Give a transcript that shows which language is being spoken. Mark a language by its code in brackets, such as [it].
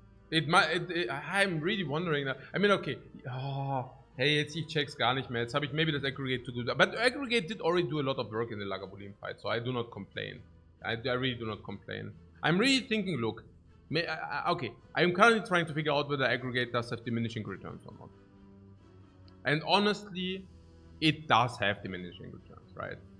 [en] I'm really wondering that. I mean, okay. [de] Oh, hey, jetzt ich check's gar nicht mehr. Jetzt habe ich maybe das Aggregate [en] to do that. But Aggregate did already do a lot of work in the Lagavulin fight, so I do not complain. I really do not complain. I'm really thinking, look. Okay, I'm currently trying to figure out whether Aggregate does have diminishing returns or not. And honestly, it does have diminishing returns, right?